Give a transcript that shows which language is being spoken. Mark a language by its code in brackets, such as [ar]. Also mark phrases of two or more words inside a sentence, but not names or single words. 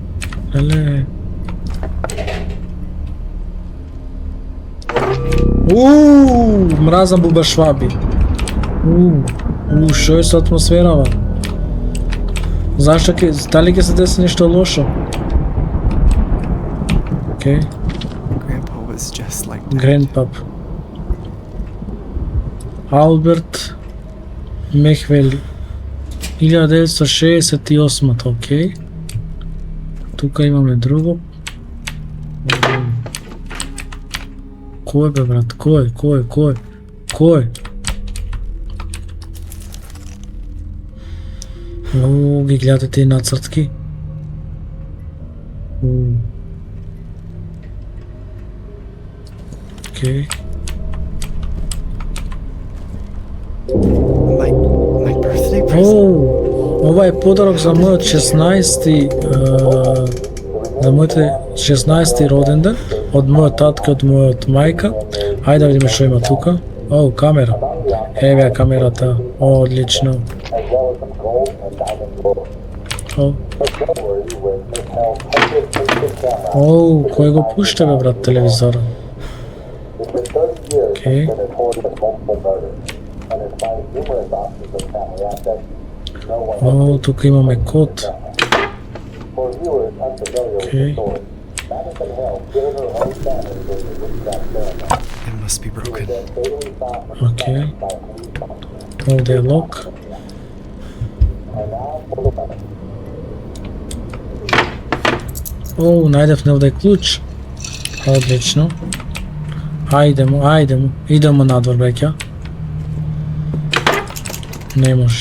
[mk] Мразам бубашваби. Шо е со атмосферава? Зашто дали ќе се деси нешто лошо? Океј. [en] Grandpa was just like that. [mk] Грандпап. Алберт Мехвели. 1968, океј. Тука имаме друго. Кој бе брат? Кој? Оу, ги гледате тие нацртки. Океј. [en] My birthday present. [mk] Ова е подарок за мојот 16-ти за мојот 16-ти роден ден од мојот татка, од мојот мајка. Ајде да видиме што има тука. Камера. Еве ја камерата. Одлично. Кој го пушта бе брат телевизора? Океј. Тука имаме код. Океј. [en] It must be broken. [mk] Океј. Овде е лок. Најдевме овде клуч. Одлично. Ајде му. Идемо надвор, беќа. Не може.